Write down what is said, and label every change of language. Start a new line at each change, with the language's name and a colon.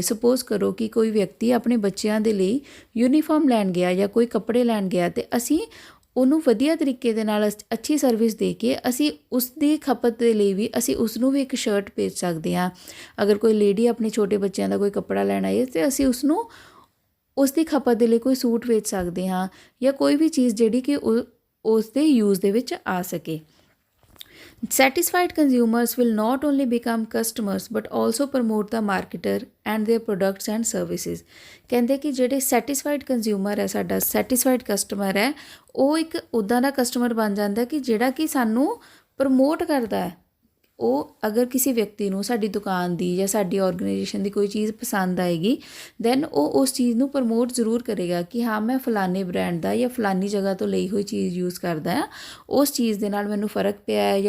Punjabi: Suppose ਕਰੋ ਕਿ ਕੋਈ ਵਿਅਕਤੀ ਆਪਣੇ ਬੱਚਿਆਂ ਦੇ ਲਈ ਯੂਨੀਫਾਰਮ ਲੈਣ ਗਿਆ ਜਾਂ ਕੋਈ ਕੱਪੜੇ ਲੈਣ ਗਿਆ, ਅਤੇ ਅਸੀਂ ਉਹਨੂੰ ਵਧੀਆ ਤਰੀਕੇ ਦੇ ਨਾਲ ਅੱਛੀ ਸਰਵਿਸ ਦੇ ਕੇ ਅਸੀਂ ਉਸ ਦੀ ਖਪਤ ਦੇ ਲਈ ਵੀ ਅਸੀਂ ਉਸਨੂੰ ਵੀ ਇੱਕ ਸ਼ਰਟ ਭੇਜ ਸਕਦੇ ਹਾਂ। ਅਗਰ ਕੋਈ ਲੇਡੀ ਆਪਣੇ ਛੋਟੇ ਬੱਚਿਆਂ ਦਾ ਕੋਈ ਕੱਪੜਾ ਲੈਣ ਆਈ ਤਾਂ ਅਸੀਂ ਉਸਨੂੰ ਉਸ ਦੀ ਖਪਤ ਦੇ ਲਈ ਕੋਈ ਸੂਟ ਵੇਚ ਸਕਦੇ ਹਾਂ ਜਾਂ ਕੋਈ ਵੀ ਚੀਜ਼ ਜਿਹੜੀ ਕਿ ਉਸ ਦੇ ਯੂਜ਼ ਦੇ ਵਿੱਚ ਆ ਸਕੇ।
English: Satisfied consumers will not only become customers but also promote the marketer and their products and services।
Punjabi: ਕਹਿੰਦੇ ਕਿ ਜਿਹੜੇ ਸੈਟਿਸਫਾਈਡ ਕੰਜ਼ਿਊਮਰ ਹੈ, ਸਾਡਾ ਸੈਟਿਸਫਾਈਡ ਕਸਟਮਰ ਹੈ, ਉਹ ਇੱਕ ਉੱਦਾਂ ਦਾ ਕਸਟਮਰ ਬਣ ਜਾਂਦਾ ਕਿ ਜਿਹੜਾ ਕਿ ਸਾਨੂੰ ਪ੍ਰਮੋਟ ਕਰਦਾ ਹੈ। ਉਹ ਅਗਰ ਕਿਸੇ ਵਿਅਕਤੀ ਨੂੰ ਸਾਡੀ ਦੁਕਾਨ ਦੀ ਜਾਂ ਸਾਡੀ ਆਰਗੇਨਾਈਜੇਸ਼ਨ ਦੀ ਕੋਈ ਚੀਜ਼ ਪਸੰਦ ਆਏਗੀ, ਦੈਨ ਉਹ ਉਸ ਚੀਜ਼ ਨੂੰ ਪ੍ਰਮੋਟ ਜ਼ਰੂਰ ਕਰੇਗਾ ਕਿ ਹਾਂ ਮੈਂ ਫਲਾਣੇ ਬ੍ਰਾਂਡ ਦਾ ਜਾਂ ਫਲਾਨੀ ਜਗ੍ਹਾ ਤੋਂ ਲਈ ਹੋਈ ਚੀਜ਼ ਯੂਜ਼ ਕਰਦਾ ਹਾਂ, ਉਸ ਚੀਜ਼ ਦੇ ਨਾਲ ਮੈਨੂੰ ਫ਼ਰਕ ਪਿਆ ਹੈ।